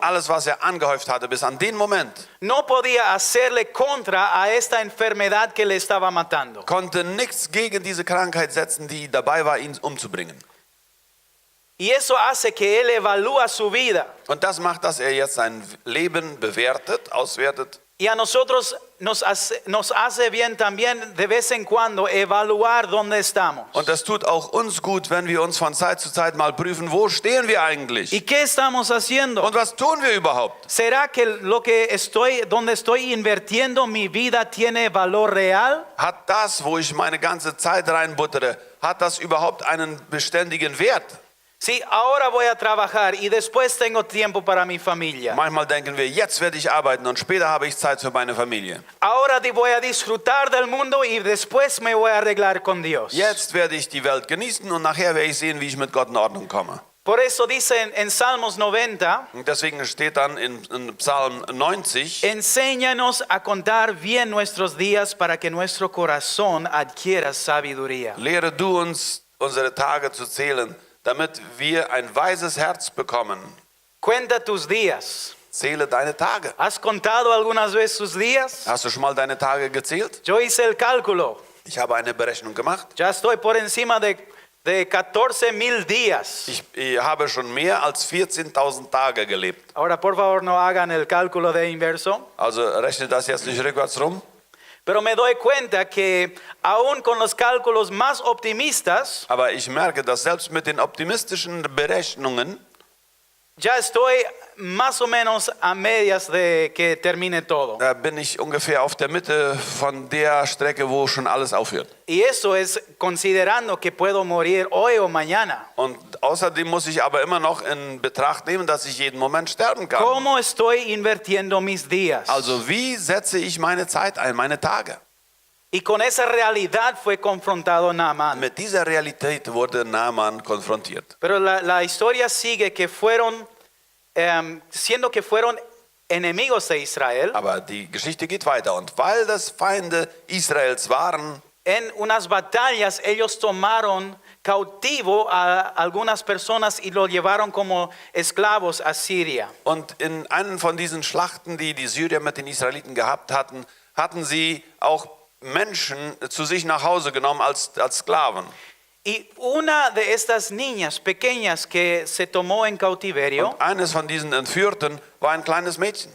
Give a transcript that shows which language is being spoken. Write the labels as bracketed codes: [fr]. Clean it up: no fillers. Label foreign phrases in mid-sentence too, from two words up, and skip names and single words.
[de] Alles, was er angehäuft hatte bis an den Moment, [es] no podía hacerle contra a esta enfermedad que le estaba matando. [de] konnte nichts gegen diese Krankheit setzen, die dabei war, ihn umzubringen. [es] Y eso hace que él evalúa su vida. [de] Und das macht, dass er jetzt sein Leben bewertet, auswertet. [es] Y a nosotros nos hace bien también de vez en cuando evaluar dónde estamos. [de] Und das tut auch uns gut, wenn wir uns von Zeit zu Zeit mal prüfen, wo stehen wir eigentlich? [es] ¿Y qué estamos haciendo? [de] Und was tun wir überhaupt? [es] ¿Será que donde estoy invirtiendo mi vida tiene valor real? [de] Hat das, wo ich meine ganze Zeit reinbuttere, hat das überhaupt einen beständigen Wert? [es] Sí, ahora voy a trabajar y después tengo tiempo para mi familia. [de] Manchmal denken wir, jetzt werde ich arbeiten und später habe ich Zeit für meine Familie. [es] Ahora voy a disfrutar del mundo y después me voy a arreglar con Dios. [de] Jetzt werde ich die Welt genießen und nachher werde ich sehen, wie ich mit Gott in Ordnung komme. [es] Por eso dice en Salmos 90, [de] Und deswegen steht dann in Psalm 90, [es] enséñanos a contar bien nuestros días para que nuestro corazón adquiera sabiduría. [de] lehre du uns, unsere Tage zu zählen, damit wir ein weises Herz bekommen. [es] Cuenta tus días. [de] Zähle deine Tage. [es] ¿Has contado algunas veces tus días? [de] Hast du schon mal deine Tage gezählt? [es] Yo hice el cálculo. [de] Ich habe eine Berechnung gemacht. [es] Ya estoy por encima de 14,000 días. [de] Ich habe schon mehr als 14.000 Tage gelebt. [es] Ahora, por favor, no hagan el cálculo de inverso. [de] Also rechne das jetzt nicht rückwärts rum. [es] Pero me doy cuenta que aún con los cálculos más optimistas, [de] Aber ich merke, dass selbst mit den optimistischen Berechnungen [es] ya estoy más o menos a medias de que termine todo. [de] da bin ich ungefähr auf der Mitte von der Strecke, wo schon alles aufhört. [es] Y eso es considerando que puedo morir hoy o mañana. [de] Und außerdem muss ich aber immer noch in Betracht nehmen, dass ich jeden Moment sterben kann. [es] ¿Cómo estoy invirtiendo mis días? [de] Also wie setze ich meine Zeit ein, meine Tage? [es] Y con esa realidad fue confrontado Naamán. [de] Mit dieser Realität wurde Naaman konfrontiert. [es] Pero la historia sigue que fueron, siendo que fueron enemigos de Israel. [de] Aber die Geschichte geht weiter. Und weil das Feinde Israels waren, [es] En unas batallas ellos tomaron cautivo a algunas personas y lo llevaron como esclavos a Siria. [de] und in einem von diesen Schlachten, die die Syrier mit den Israeliten gehabt hatten, hatten sie auch Menschen zu sich nach Hause genommen als Sklaven. [es] Y una de estas niñas pequeñas que se tomó en cautiverio [de] Und eines von diesen Entführten war ein kleines Mädchen.